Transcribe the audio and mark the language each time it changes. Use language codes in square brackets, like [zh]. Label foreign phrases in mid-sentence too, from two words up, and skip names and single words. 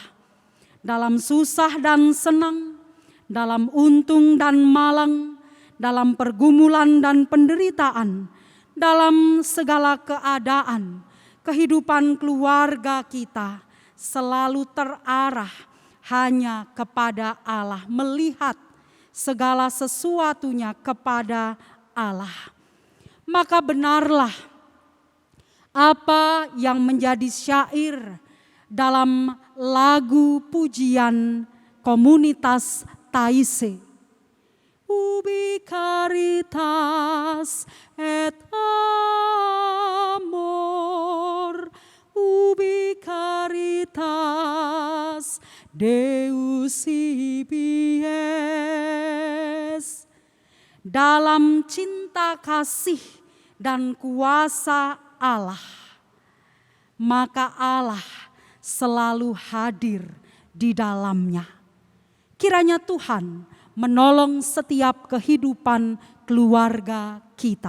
[id] Dalam susah dan senang, dalam untung dan malang, dalam pergumulan dan penderitaan, dalam segala keadaan, kehidupan keluarga kita selalu terarah hanya kepada Allah, melihat segala sesuatunya kepada Allah. Maka benarlah apa yang menjadi syair dalam lagu pujian komunitas Taise. [la] Ubi caritas et amor, ubi caritas Deus ibi es. [id] Dalam cinta kasih dan kuasa Allah, maka Allah selalu hadir di dalamnya. Kiranya Tuhan menolong setiap kehidupan keluarga kita.